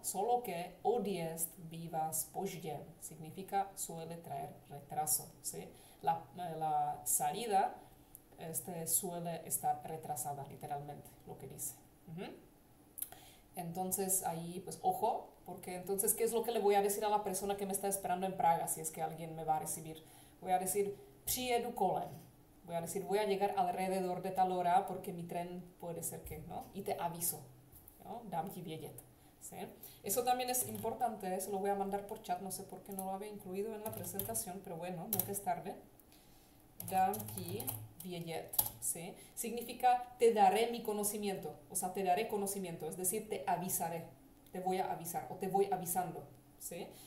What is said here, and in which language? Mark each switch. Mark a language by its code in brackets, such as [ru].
[es] Solo que [cs] odjezd bývá zpožděn, [es] significa suele traer retraso, ¿sí? La salida suele estar retrasada, literalmente, lo que dice. Entonces ahí, pues ojo, porque entonces, ¿qué es lo que le voy a decir a la persona que me está esperando en Praga si es que alguien me va a recibir? Voy a decir, [cs] přijedu kolem. [es] Voy a decir, voy a llegar alrededor de tal hora porque mi tren puede ser que, ¿no? Y te aviso, ¿no? [cs] Dám ti vědět. [es] ¿Sí? Eso también es importante, se lo voy a mandar por chat, no sé por qué no lo había incluido en la presentación, pero bueno, nunca es tarde. [cs] Dám ti vědět, [es] ¿sí? Significa te daré mi conocimiento, o sea, te daré conocimiento, es decir, te avisaré, te voy a avisar, o te voy avisando, ¿sí?